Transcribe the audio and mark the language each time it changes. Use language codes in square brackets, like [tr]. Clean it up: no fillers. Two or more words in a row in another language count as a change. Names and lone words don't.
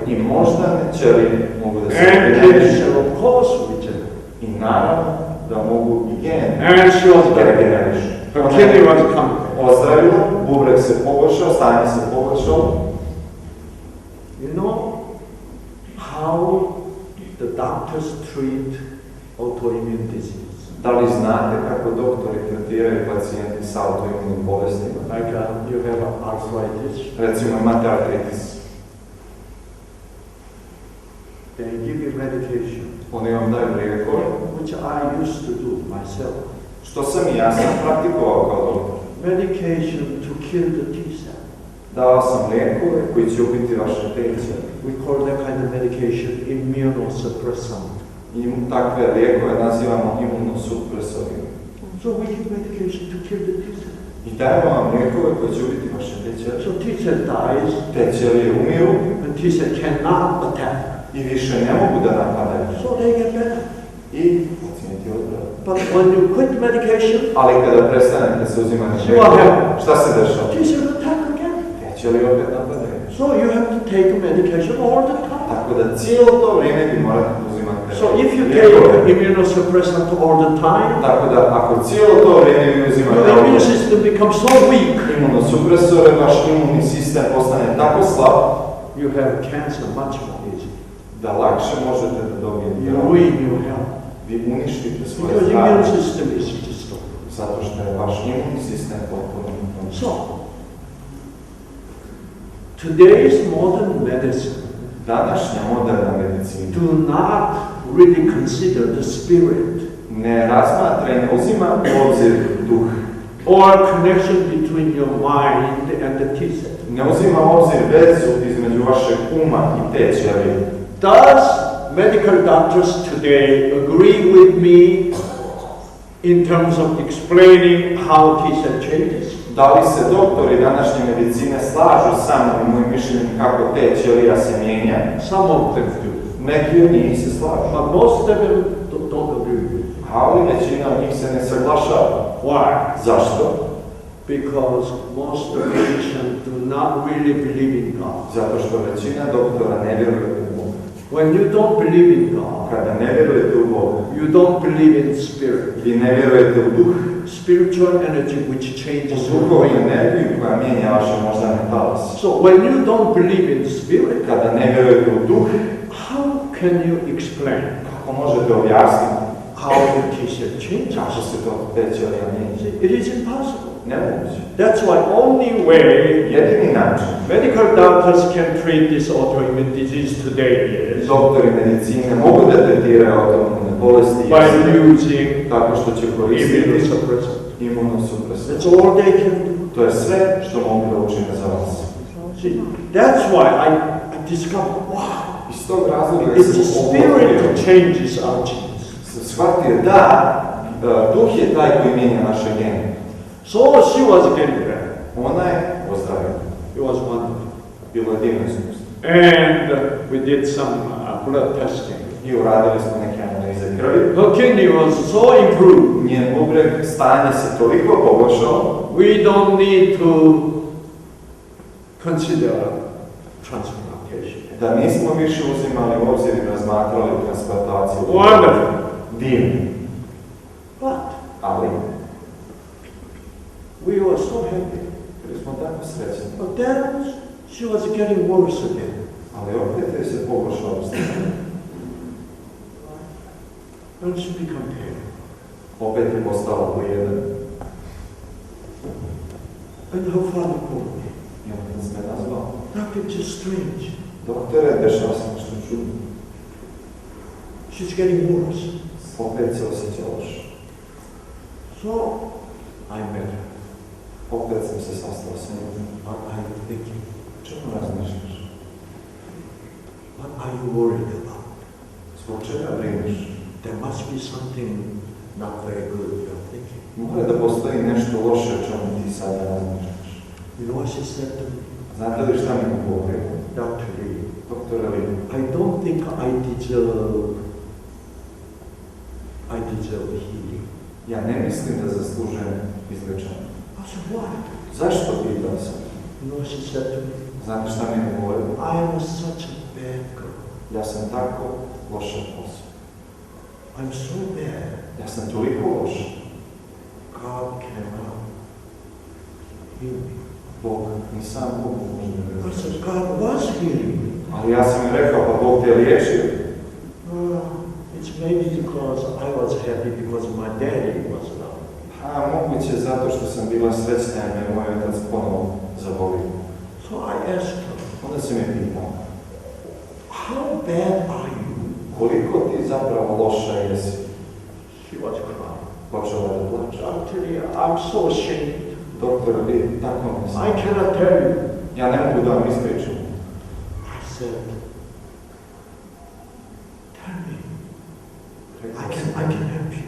[sr] i moždane ćelije mogu da se [en] And kidney [sr] regenerišu. [en] cell of course regenerate. [sr] I naravno da mogu i gene [en] And she was [sr] da [en] better. [sr] regenerišu. [en] Her [sr] Ona [en] kidney [sr] je [en] was coming. [sr] ozdravila, bubreg se poboljšao, stanje se poboljšao. [en] You know how the doctors treat autoimmune disease? [sr] Da li znate kako doktori tretiraju pacijenti sa autoimunim bolestima? [en] Like you have arthritis, [sr] Recimo imate artritis. [en] they give you medication, [sr] Oni vam daju lijekove, [en] which I used to do myself. [sr] što sam i ja sam praktikovao kao doktor. [en] Medication to kill the T-cell. [sr] Dao sam lijekove koji će ubiti vaše T-celle. [en] We call that kind of medication immunosuppressant. [sr] I takve lijekove nazivamo imunosupresorima. [en] So we give medication to kill the T-cell. [sr] I dajemo vam lijekove koji će ubiti vaše T-celle. [en] So T-cell dies, [sr] T-ćelije umiru [en] and T-cell cannot attack. [sr] i više ne mogu da napadaju. [en] So they get better. [sr] I pacijenti odbraju. [en] But when you quit medication, [sr] Ali kada prestanete se uzimati [en] What [sr] lijekove, [en] happened? [sr] šta se dešava? [en] T-cell attack again. [sr] T-ćelije opet napadaju. [en] So you have to take medication all the time. [sr] Tako da cijelo to vrijeme vi morate uzimati [en] So if you [sr] lijekove. [en] take immunosuppressant all the time, [sr] Tako da ako cijelo to vrijeme vi uzimate [en] your immune system becomes so weak, [sr] imunosupresore, vaš imunni sistem postane tako slab [en] you have cancer much more easy. [sr] da lakše možete da dobijete [en] You [sr] rak. [en] ruin your health. [sr] Vi uništite svoje [en] Because [sr] zdravlje [en] immune system is destroyed. [sr] zato što je vaš imunni sistem potpuno uništen. [en] So, today's modern medicine [sr] Današnja moderna medicina [en] do not really consider the spirit [sr] ne razmatra i ne uzima u obzir duh. [en] or connection between your mind and the T-cell. [sr] Ne uzima u obzir vezu između vašeg uma i te ćelije. [en] Does medical doctors today agree with me in terms of explaining how T-cell changes? [sr] Da li se doktori današnje medicine slažu sa mnom i mojim mišljenjem kako te ćelija se mijenja? [en] Some of them do. [sr] Neki od njih se slažu. [en] But most of them don't agree with me. [sr] Ali većina od njih se ne saglašava. [en] Why? [sr] Zašto? [en] Because most patients do not really believe in God. [sr] Zato što većina doktora ne vjeruje u Boga. [en] When you don't believe in God, [sr] Kada ne vjerujete u Boga, [en] you don't believe in spirit. [sr] vi ne vjerujete u duh, [en] Spiritual energy which changes [sr] u [en] your [sr] duhovnu [en] brain. [sr] energiju koja mijenja vaše moždane talase. [en] So when you don't believe in spirit, [sr] Kada ne vjerujete u duh, [en] how can you explain [sr] kako možete objasniti [en] how the teacher changes? [sr] kako se to tećelija mijenja? [en] It is impossible. [sr] Nemoguće. [en] That's why only way [sr] Jedini način [en] medical doctors can treat this autoimmune disease today is [sr] doktori medicine mogu da tretiraju autoimune bolesti [en] by using [sr] tako što će koristiti [en] immunosuppressant. [sr] imunosupresor. [en] That's all they can do. [sr] To je sve što mogu da učine za vas. [en] See, that's why I discovered, wow, [sr] Iz tog razloga [en] it's the spirit that changes our genes. [sr] shvatio da duh je taj koji mijenja naše gene. [en] So she was getting better. [sr] Ona je ozdravila. [en] It was wonderful. [sr] Bilo je divno iskustvo. [en] And we did some blood testing. [sr] I uradili smo neke analize krvi. [en] Her kidney was so improved. [sr] Njen bubreg stanje se toliko poboljšalo. [en] We don't need to consider transplantation. [sr] Da nismo više uzimali u obzir i razmatrali transplantaciju. [en] Wonderful. [sr] Divno. [en] But [sr] Ali, [en] we were so happy. [sr] bili smo tako srećni. [en] But then she was getting worse again. [sr] Ali opet je se pogoršalo stanje. [en] And she became pale. [sr] Opet je postala pojedan. [en] And her father called me. [sr] I onda nas me nazvao. [en] Doctor, it's just strange. [sr] Doktore, dešava se nešto čudno. [en] She's getting worse. [sr] Opet se osjeća loše. [en] So I met her. [sr] Opet sam se sastao s njim. [en] What are you thinking? [sr] Čemu razmišljaš? [en] What are you worried about? [sr] Zbog čega brineš? [en] There must be something not very good you're thinking. [sr] Mora da postoji nešto loše o čemu ti sada razmišljaš. [en] You know what she said to me? [sr] Znate li šta mi govorio? [en] Dr. Lee, [sr] Doktor Lee, [en] I don't think I deserve healing. [sr] ja ne mislim da zaslužujem izlečenje. [en] I said, why? [sr] Zašto pitao sam? [en] You know what she said to me? [sr] Znate šta mi govorio? [en] I am such a bad girl. [sr] Ja sam tako loša osoba. [en] I'm so bad. [sr] Ja sam toliko loša. [en] God cannot heal me. [sr] Bog, ni sam Bog može da me [en] I [sr] izleči. [en] said, God was healing me. [sr] Ali ja sam mi rekao, pa Bog te liječio. [en] It's maybe because I was happy because my daddy was alive. [sr] A moguće zato što sam bila srećna jer me moj otac ponovo zavolio. [en] So I asked her, [sr] Onda se me pitao, [en] how bad are you? [sr] koliko ti zapravo loša jesi? [en] She was crying. [sr] Počela da plače. [en] Dr. Lee, I'm so ashamed. [sr] Doktor Lee, tako mi sam. [en] I cannot tell you. [sr] Ja ne mogu da vam ispričam. [en] I said, tell me. I can help you.